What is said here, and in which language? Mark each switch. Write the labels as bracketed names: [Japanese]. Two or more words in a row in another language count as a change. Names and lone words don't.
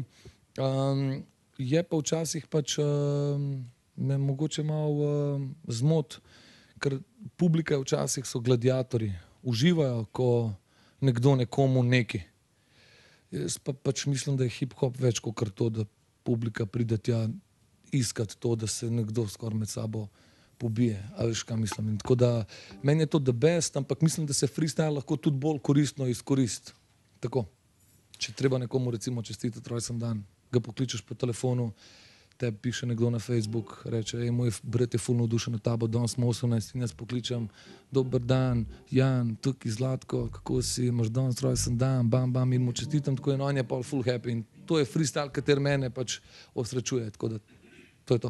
[Slovenian] Je pa včasih pač me mogoče malo zmot, ker publika včasih so gladiatorji, uživajo, ko nekdo nekomu neki. Jaz pa pač mislim, da je hip-hop več kot to, da publika pride tja iskati to, da se nekdo skoraj med sabo pobije. A veš, kaj mislim? In tako da, meni je [English] to the best, [Slovenian] ampak mislim, da se freestyle lahko tudi bolj koristno izkoristi. Tako. Če treba nekomu recimo čestitati rojsten dan, ga pokličeš po telefonu, te piše nekdo na Facebook, reče, moj brat je ful navdušen na tabo, danes smo 18 in jaz pokličem, dober dan, Jan, tukaj Zlatko, kako si, imaš danes rojsten dan, bam, bam, in mu čestitam, tako in on je pa [English] full happy [Slovenian] in to je freestyle, kater mene pač osrečuje, tako da to je to.